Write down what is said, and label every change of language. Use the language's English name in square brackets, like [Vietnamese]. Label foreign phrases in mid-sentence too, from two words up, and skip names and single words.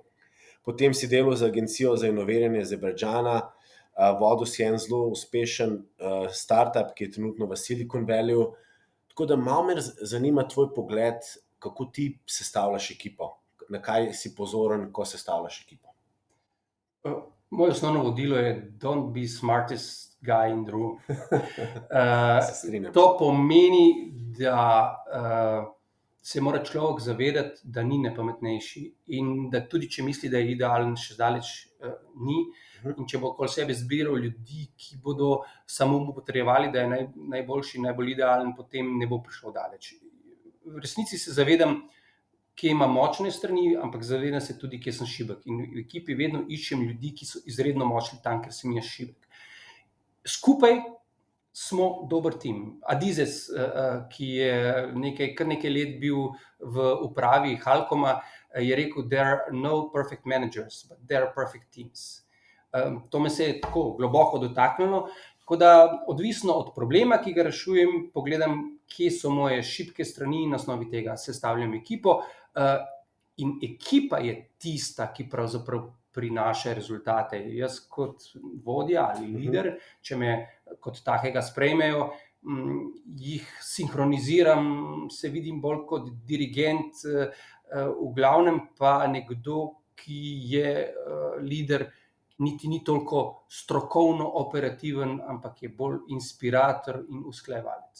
[Slovenian] Potem si delal za agencijo za inoviranje Azerbajdžana, vodil si en zelo uspešen startup, ki je trenutno v Silicon Valleyju. Tako da malo me zanima tvoj pogled, kako ti sestavljaš ekipo, na kaj si pozoren, ko sestavljaš ekipo. Moje osnovno vodilo je [English] don't be smartest guy in the room. [Slovenian] To pomeni, da se mora človek zavedati, da ni najpametnejši in da tudi če misli, da je idealen, še zdaleč ni. In če bo okoli sebe zbiral ljudi, ki bodo samo mu potrjevali, da je najboljši, najbolj idealen, potem ne bo prišel daleč. V resnici se zavedam, kje imam močne strani, ampak zavedam se tudi, kje sem šibek. In v ekipi vedno iščem ljudi, ki so izredno močni tam, ker sem jaz šibek. Skupaj smo dober tim. Adizes, ki je kar nekaj let bil v upravi Halcoma, je rekel, [English] there are no perfect managers, but there are perfect teams. [Slovenian] To me se je tako globoko dotaknilo, tako da odvisno od problema, ki ga rešujem, pogledam, kje so moje šibke strani in na osnovi tega sestavljam ekipo. In ekipa je tista, ki pravzaprav prinaša rezultate. Jaz kot vodja ali lider, če me kot takega sprejmejo, jih sinhroniziram, se vidim bolj kot dirigent, v glavnem pa nekdo, ki je lider, niti ni toliko strokovno operativen, ampak je bolj inspirator in usklajevalec.